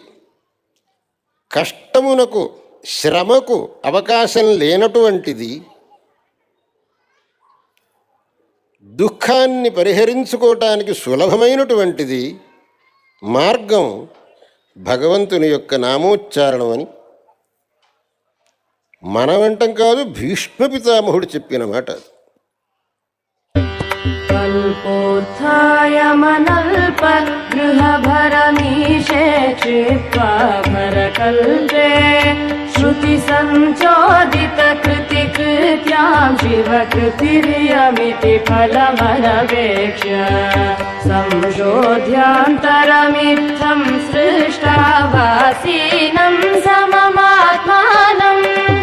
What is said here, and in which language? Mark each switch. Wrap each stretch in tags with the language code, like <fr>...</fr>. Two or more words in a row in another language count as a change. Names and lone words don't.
<te>కష్టమునకు శ్రమకు అవకాశం లేనటువంటిది, దుఃఖాన్ని పరిహరించుకోవటానికి సులభమైనటువంటిది మార్గం భగవంతుని యొక్క నామోచ్చారణం అని మనమంటం కాదు, భీష్మ పితామహుడు చెప్పిన మాట.</te> <sa>कल्पोत्थायमनल्पगृहभरमीशे क्षिप्त्वा भरकल्पे श्रुतिसञ्चोदितकृतिकृत्यां शिवकृतिरियमिति फलमनवेक्ष्य संशोध्यान्तरमित्थं सृष्टावासीनं सममात्मानं</sa>